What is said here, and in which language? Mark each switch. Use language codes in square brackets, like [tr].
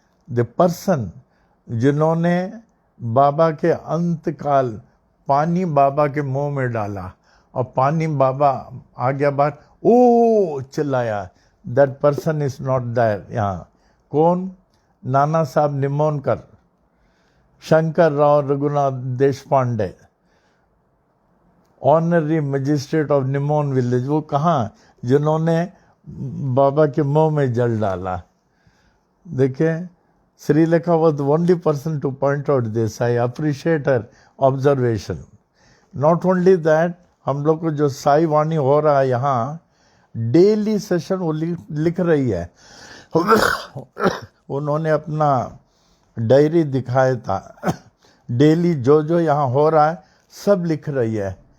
[hi] The person जिन्होंने बाबा के अंत काल पानी बाबा के मुंह में डाला और पानी बाबा आ गया बाहर, ओ चिल्लाया, [en] that person is not there [hi] यहाँ। कौन? नाना साहब निमोनकर, Shankar Rao Raghunath Deshpande, honorary magistrate of निमोन village. वो कहाँ? जिन्होंने बाबा के मुंह में जल डाला। देखें, [en] Srilekha was the only person to point out this. I appreciate her observation. Not only that, [hi] हम लोग को जो साई वाणी हो रहा है यहाँ, डेली सेशन वो लिख रही है। उन्होंने अपना डायरी दिखाया था, डेली जो जो यहाँ हो रहा है सब लिख रही है।